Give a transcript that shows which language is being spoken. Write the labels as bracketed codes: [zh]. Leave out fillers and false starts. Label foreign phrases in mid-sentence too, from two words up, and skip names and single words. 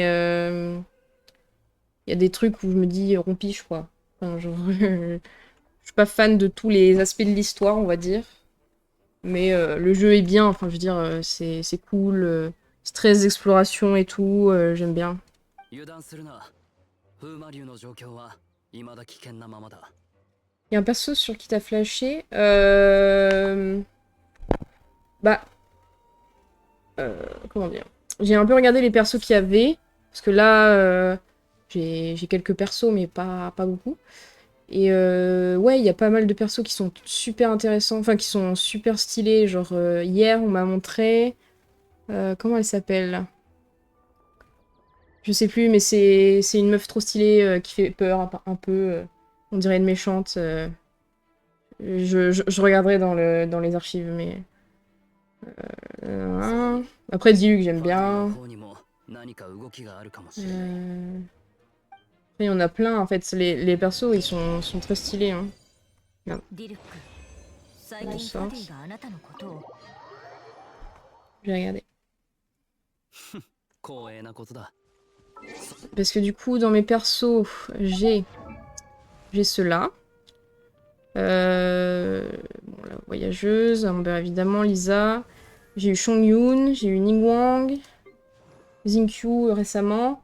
[fr] Il y a des trucs où je me dis rompiche, quoi. Enfin, genre... je suis pas fan de tous les aspects de l'histoire, on va dire. Mais le jeu est bien, enfin, je veux dire, c'est cool. C'est très exploration et tout, j'aime bien. [ja] 油断するな風魔流の状況は未だ危険なままだ。 [fr] Il y a un perso sur qui t'as flashé. Bah. Comment dire? J'ai un peu regardé les persos qu'il y avait. Parce que là, j'ai quelques persos, mais pas beaucoup. Et ouais, il y a pas mal de persos qui sont super intéressants. Enfin, qui sont super stylés. Genre, hier, on m'a montré. Comment elle s'appelle là? Je sais plus, mais c'est une meuf trop stylée qui fait peur un peu. On dirait une méchante. Je regarderai dans les archives, mais... Après, Diluc, j'aime [ja] ファタイの [fr] bien. [ja] 方にも何か動きがあるかもしれない。 [fr] Après, il y en a plein, en fait. Les persos, ils sont très stylés. Hein. [ja] ディルック、最近ファティがあなたのことを。 [fr] Je vais regarder. [ja] 光栄なことだ。 [fr] Parce que du coup, dans mes persos, j'ai ceux-là. Bon, la voyageuse, Amber évidemment, Lisa. J'ai eu Chongyun, j'ai eu Ningguang, Xingqiu récemment.